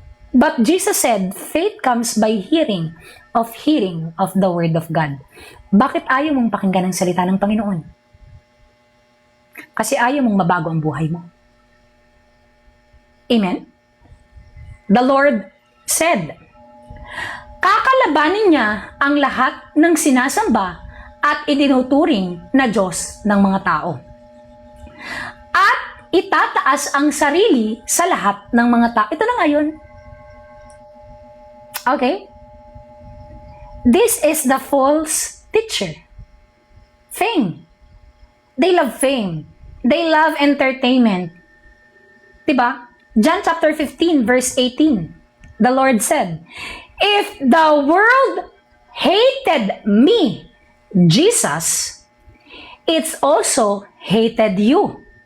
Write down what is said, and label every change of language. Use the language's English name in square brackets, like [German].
[English] But Jesus said, faith comes by hearing of the word of God. [Filipino] Bakit ayaw mong pakinggan ang salita ng Panginoon? Kasi ayaw mong mabago ang buhay mo. Amen? [English] The Lord said, [Filipino] kakalabanin niya ang lahat ng sinasamba at itinuturing na Diyos ng mga tao. At itataas ang sarili sa lahat ng mga tao. Ito na ngayon. [English] Okay? This is the false teacher. Fame. They love fame. They love entertainment. Diba? John chapter 15 verse 18. The Lord said, if the world hated me, Jesus, it's also hated you.